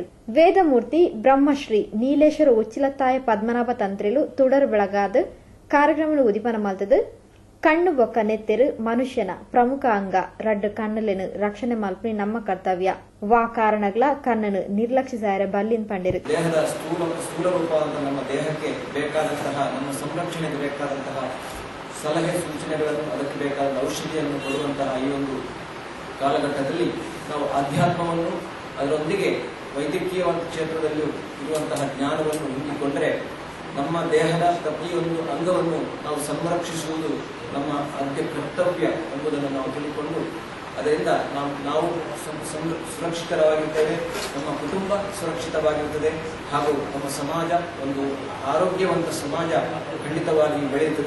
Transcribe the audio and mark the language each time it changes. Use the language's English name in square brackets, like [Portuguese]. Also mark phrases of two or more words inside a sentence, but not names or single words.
[Tulu] ವೇದಮೂರ್ತಿ ಬ್ರಹ್ಮಶ್ರೀ ನೀಲೇಶ್ವರ ಉಚ್ಚಿಲತ್ತಾಯ ಪದ್ಮನಾಭ ತಂತ್ರಿಲು ತುಡರು ಬೆಳಗಾದ ಕಾರ್ಯಕ್ರಮ ಉದಿಪನ ಮಲ್ತದು. ಕಣ್ಣು ಬೊಕ್ಕ ನೆತ್ತೆರು ಮನುಷ್ಯನ ಪ್ರಮುಖ ಅಂಗ. ರಡ್ಡು ಕಣ್ಣಲೆನು ರಕ್ಷಣೆ ಮಲ್ಪನಿ ನಮ್ಮ ಕರ್ತವ್ಯ. ವಾ ಕಾರಣಗಳ ಕಣ್ಣನು ನಿರ್ಲಕ್ಷಿಸಾರ ಬಲ್ಲಿನ್ ಪಂಡಿರು. [Kannada] ದೇಹದ ಸ್ಥೂಲ ರೂಪ ಅಂತ ನಮ್ಮ ದೇಹಕ್ಕೆ ಬೇಕಾದಂತಹ, ನಮ್ಮ ಸಂರಕ್ಷಣೆಗೆ ಬೇಕಾದಂತಹ ಸಲಹೆ ಸೂಚನೆಗಳನ್ನು, ಅದಕ್ಕೆ ಬೇಕಾದ ಔಷಧಿಯನ್ನು ಕೊಡುವಂತಹ ಈ ಒಂದು ಕಾಲಘಟ್ಟದಲ್ಲಿ ನಾವು ಆಧ್ಯಾತ್ಮವನ್ನು ಅದರೊಂದಿಗೆ ವೈದ್ಯಕೀಯ ಕ್ಷೇತ್ರದಲ್ಲಿ ಇರುವಂತಹ ಜ್ಞಾನವನ್ನು ಹೊಂದಿಕೊಂಡರೆ ನಮ್ಮ ದೇಹದ ಪ್ರತಿಯೊಂದು ಅಂಗವನ್ನು ನಾವು ಸಂರಕ್ಷಿಸುವುದು ನಮ್ಮ ಆದ್ಯ ಕರ್ತವ್ಯ ಎಂಬುದನ್ನು ನಾವು ತಿಳಿದುಕೊಂಡು ಅದರಿಂದ ನಾವು ಸುರಕ್ಷಿತವಾಗಿರ್ತೇವೆ, ನಮ್ಮ ಕುಟುಂಬ ಸುರಕ್ಷಿತವಾಗಿರುತ್ತದೆ ಹಾಗೂ ನಮ್ಮ ಸಮಾಜ ಒಂದು ಆರೋಗ್ಯವಂತ ಸಮಾಜ ಖಂಡಿತವಾಗಿ ಬೆಳೆಯುತ್ತದೆ.